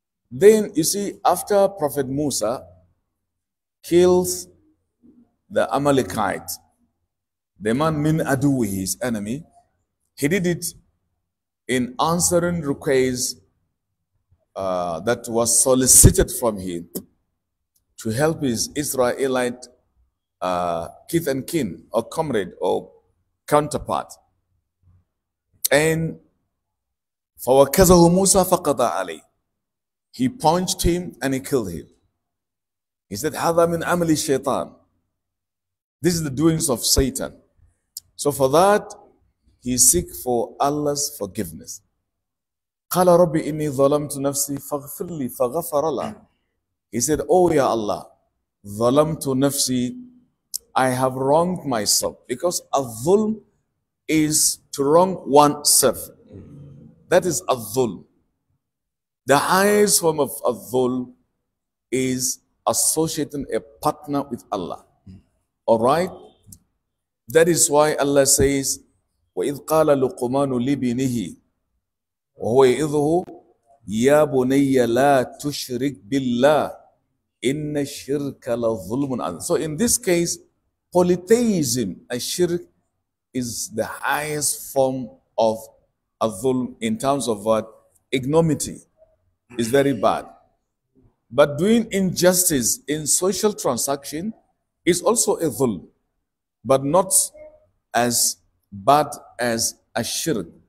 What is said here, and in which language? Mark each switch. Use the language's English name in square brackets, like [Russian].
[English] Then you see, after Prophet Musa kills the Amalekite, the man min adu, his enemy, he did it in answering requests that was solicited from him to help his Israelite kith and kin or comrade or counterpart. And [Arabic] فَوَكَزَهُ مُوسَى فَقَضَى عَلَيْهِ. [English] He punched him and he killed him. He said, [Arabic] هَذَا مِنْ عَمَلِ الشَّيْطَانِ. [English] This is the doings of Satan. So for that, he seek for Allah's forgiveness. [Arabic] قَالَ رَبِّ إِنِّي ظَلَمْتُ نَفْسِي فَاغْفِرْ لِي فَغَفَرَ لَهُ. [English] He said, Oh ya Allah, [Arabic] ظَلَمْتُ نَفْسِي, [English] I have wronged myself. Because al-dhulm is to wrong oneself. That is al-dhulm. The highest form of al-dhulm is associating a partner with Allah. All right? That is why Allah says, [Arabic] وَإِذْ قَالَ لُقْمَانُ لِبْنِهِ وَهُوَ يَعِظُهُ يَا بُنَيَّ لَا تُشْرِكْ بِاللَّهِ إِنَّ الشِّرْكَ لَظُلْمٌ عَظِيمٌ. [English] So in this case, polytheism, a shirk, is the highest form of al-dhulm in terms of what? Ignominy is very bad. But doing injustice in social transaction is also a dhulm, but not as bad as a shirk.